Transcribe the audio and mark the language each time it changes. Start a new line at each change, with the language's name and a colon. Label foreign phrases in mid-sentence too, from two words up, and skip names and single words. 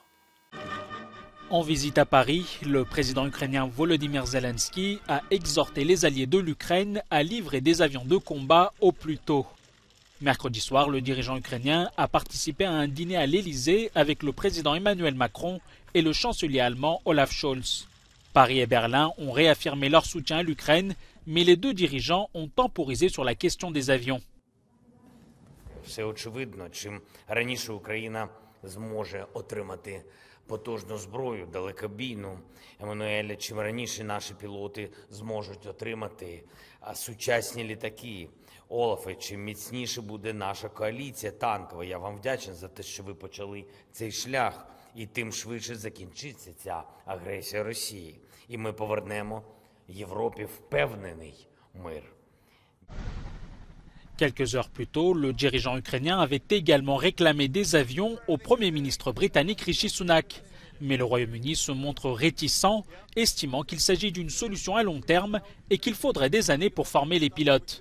French: En visite à Paris, le président ukrainien Volodymyr Zelensky a exhorté les alliés de l'Ukraine à livrer des avions de combat au plus tôt. Mercredi soir, le dirigeant ukrainien a participé à un dîner à l'Élysée avec le président Emmanuel Macron et le chancelier allemand Olaf Scholz. Paris et Berlin ont réaffirmé leur soutien à l'Ukraine, mais les 2 dirigeants ont temporisé sur la question des avions.
Ukrainian: Все очевидно, чим раніше Україна зможе отримати потужну зброю, далекобійну, Еммануеле, чим раніше наші пілоти зможуть отримати сучасні літаки. Олафе, чим міцніше буде наша коаліція танкова. Я вам вдячний за те, що ви почали цей шлях, і тим швидше закінчиться ця агресія Росії. І ми повернемо Європі впевнений мир.
French: Quelques heures plus tôt, le dirigeant ukrainien avait également réclamé des avions au Premier ministre britannique Rishi Sunak. Mais le Royaume-Uni se montre réticent, estimant qu'il s'agit d'une solution à long terme et qu'il faudrait des années pour former les pilotes.